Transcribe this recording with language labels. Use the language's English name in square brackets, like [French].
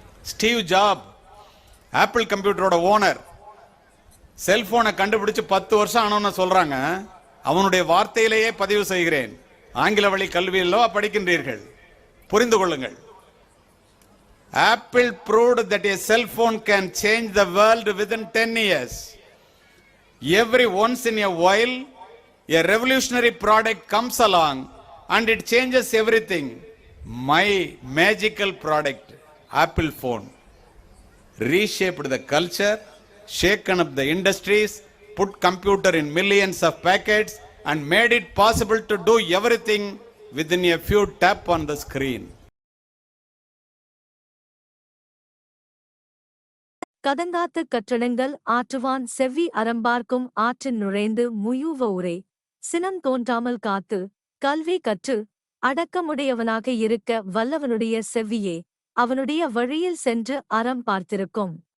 [Tamil] Steve job, apple கம்ப்யூட்டரோட owner, செல்போனை கண்டுபிடிச்சு 10 வருஷம் ஆனோன்னு சொல்றாங்க. அவனுடைய வார்த்தையிலேயே பதிவு செய்கிறேன். ஆங்கில வழி கல்வியிலோ படிக்கின்றீர்கள், புரிந்து கொள்ளுங்கள். [English] Apple proved that a cell phone can change the world within 10 years. Every once in a while, a revolutionary product comes along and it changes everything. My magical product, Apple phone, reshaped the culture, shaken up the industries, put computer in millions of packets and made it possible to do everything within a few tap on the screen. [Tamil] கதங்காத்து கற்றடங்கள் ஆற்றுவான் செவ்வி அறம்பார்க்கும் ஆற்றின் நுழைந்து முயூவ உரை சினம் தோன்றாமல் காத்து கல்வி கற்று அடக்கமுடையவனாக இருக்க வல்லவனுடைய செவ்வியே அவனுடைய வழியில் சென்று அறம் பார்த்திருக்கும்.